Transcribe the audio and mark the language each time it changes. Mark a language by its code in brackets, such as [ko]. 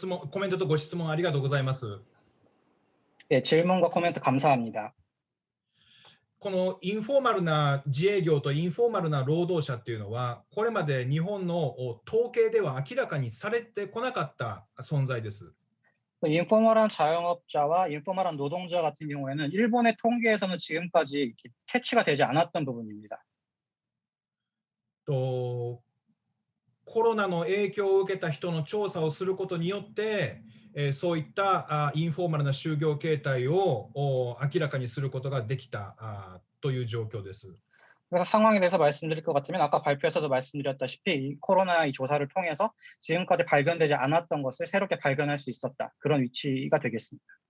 [ja] コメントとご質問ありがとうございます。 [ko] 질문과 코멘트 감사합니다. [ja] このインフォーマルな自営業とインフォーマルな労働者っていうのは、これまで日本の統計では明らかにされてこなかった存在です。 [ko] 인포멀한 자영업자와 인포멀한 노동자 같은 경우에는 일본의 통계에서는 지금까지 캐치가 되지 않았던 부분입니다. [ja] コロナの影響を受けた人の調査をすることによって、そういったインフォーマルな就業形態を明らかにすることができたという状況です。 [ko] 그래서 상황에 대해서 말씀드릴 것 같으면 아까 발표에서도 말씀드렸다시피 이 코로나 이 조사를 통해서 지금까지 발견되지 않았던 것을 새롭게 발견할 수 있었다. 그런 위치가 되겠습니다.